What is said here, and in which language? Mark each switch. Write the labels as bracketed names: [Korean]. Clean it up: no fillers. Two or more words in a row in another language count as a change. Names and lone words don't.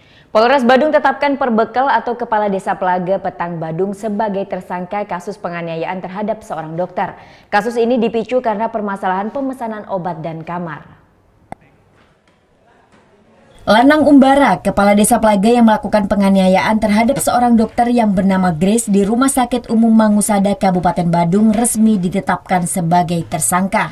[Indonesian] Polres Badung tetapkan Perbekel atau Kepala Desa Pelaga Petang Badung sebagai tersangka kasus penganiayaan terhadap seorang dokter. Kasus ini dipicu karena permasalahan pemesanan obat dan kamar. Lanang Umbara, Kepala Desa Pelaga yang melakukan penganiayaan terhadap seorang dokter yang bernama Grace di Rumah Sakit Umum Mangusada, Kabupaten Badung resmi ditetapkan sebagai tersangka.